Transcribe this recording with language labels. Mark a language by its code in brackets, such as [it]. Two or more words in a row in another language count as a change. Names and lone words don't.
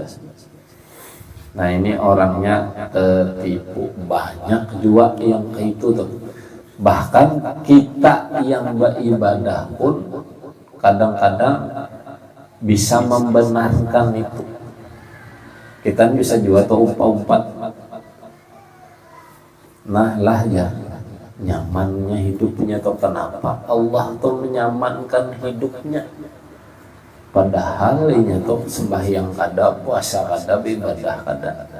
[id] Nah ini orangnya tertipu. Banyak juga yang kayak itu tuh. Bahkan kita yang beribadah pun kadang-kadang bisa membenarkan itu. Kita bisa juga tuh umpat-umpat. [bjn] Nah lah ya, nyamannya hidupnya tuh kenapa Allah tuh menyamankan hidupnya, padahal ini tuh sembahyang kada, puasa kada, ibadah kada.